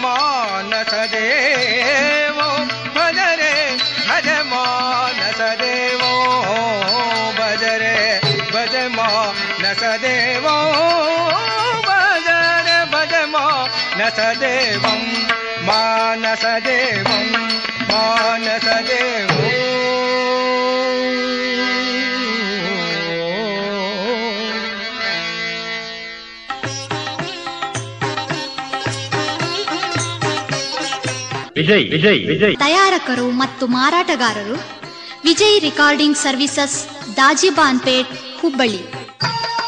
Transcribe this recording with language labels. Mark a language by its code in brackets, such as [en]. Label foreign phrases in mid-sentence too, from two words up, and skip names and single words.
[sa] मानसदेवो भज रे भज मानसदेवो भज रे भज मानसदेवो भज रे भज मानसदेवं मानसदेवं मानसदेवो [kn] ವಿಜಯ್ ತಯಾರಕರು ಮತ್ತು ಮಾರಾಟಗಾರರು ವಿಜಯ್ [en] recording services [kn] ದಾಜಿಬಾನ್ಪೇಟ್ ಹುಬ್ಬಳ್ಳಿ.